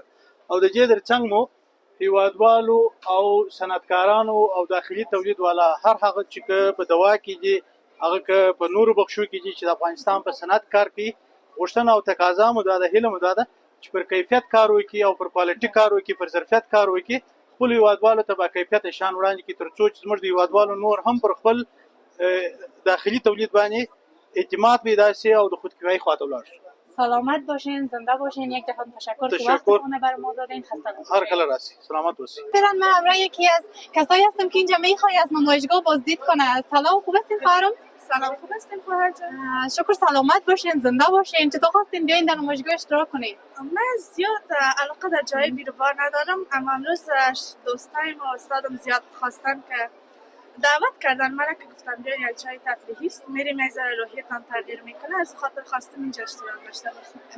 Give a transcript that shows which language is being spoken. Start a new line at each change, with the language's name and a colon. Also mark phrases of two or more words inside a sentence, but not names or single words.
Pashto: او د دې ترڅنګ مو هیوادوالو او صنعتکارانو او داخلي تولید والا هر هغه چې په دوا کې دي، هغه که په نورو بخشو کې دي چې د افغانستان په صنعت کار کوي، غوښتنه او تقاضا مو دا ده، هیله مو دا ده چې پر کیفیت کار وکړي او پر کوالټي کار وکړي، پر ظرفیت کار وکړي، خپلو هیوادوالو ته با کیفیته شیان وړاندې کړي، تر څو چې زموږ د هیوادوالو نور هم پر خپل داخلي تولید باندې اعتماد پیدا شي او د خودکفایۍ خواته ولاړ شو.
Persian: سلامت باشین، زنده باشین. یک دفعه تشکر که وقتتون برای ما دادین. خسته نباشید.
Pashto: هر کله راسي.
Persian: سلامت باشید. فعلا من همراه یکی از کسایی هستم که اینجا میخوای از نمایشگاه بازدید کنه. سلام، خوب هستین خواهرم؟ سلام، خوب هستین خواهر جان؟ شکر. سلامت باشین، زنده باشین. چطور خواستین بیاین در نمایشگاه اشتراک کنین؟ من زیاد علاقه در جای بیروبار ندارم، اما امروز دوستایم و استادم زیاد خواستن که دعوت کردن من که گفتم بیاین یک جای تفریحی است، میریم از روحیتان تغییر میکنه، از خاطر خواستم اینجا اشتراک داشته باشیم.